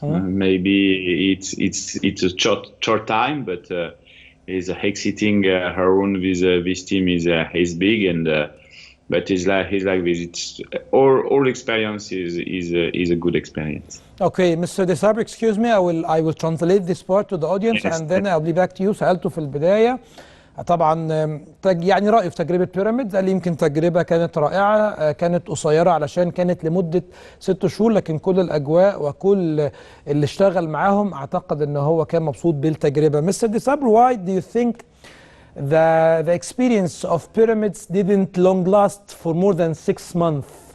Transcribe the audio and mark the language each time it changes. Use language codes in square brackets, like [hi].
[en] Maybe it's a short time, but is exiting Harun with this team is big, and but he's like this. It's all experience is a good experience. Okay, Mr. Desaber, excuse me. I will translate this part to the audience, Yes. and then I'll be back to you. [ar] سألته في البداية طبعا يعني رأيه في تجربة بيراميدز. قال لي يمكن تجربة كانت رائعة، كانت قصيرة علشان كانت لمدة 6 شهور، لكن كل الأجواء وكل اللي اشتغل معاهم أعتقد أنه هو كان مبسوط بالتجربة. [en] Mr. Desaber, why do you think the experience of Pyramids didn't long last for more than 6 months?